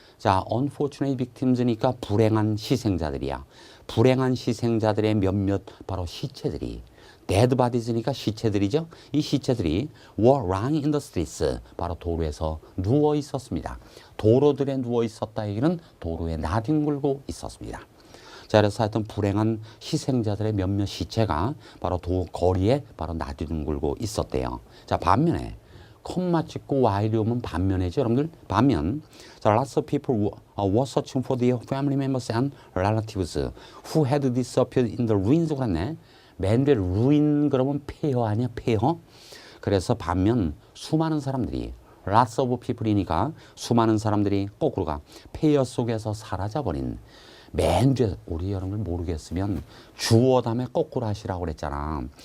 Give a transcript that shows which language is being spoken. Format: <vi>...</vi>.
<ko>자, unfortunate victims니까 불행한 희생자들이야. 불행한 희생자들의 몇몇 바로 시체들이 dead bodies니까 시체들이죠. 이 시체들이</ko> <en>were lying in the streets</en> <ko>바로 도로에서 누워 있었습니다. 도로들에 누워 있었다 얘기는 도로에 나뒹굴고 있었습니다. 자, 그래서 하여튼 불행한 희생자들의 몇몇 시체가 바로 거리에 바로 나뒹굴고 있었대요. 자, 반면에 콤마 찍고 while이 오면 반면이죠, 여러분들. 반면 자,</ko> <en>lots of people were searching for their family members and relatives who had disappeared in the ruins 그랬네.</en> <ko>맨 뒤에 ruin 그러면 폐허 아니야, 폐허? 그래서 반면 수많은 사람들이 lots of people이니까 수많은 사람들이 거꾸로 가 폐허 속에서 사라져버린 맨 뒤에 우리 여러분들 모르겠으면 주어 다음에 거꾸로 하시라고 그랬잖아.</ko>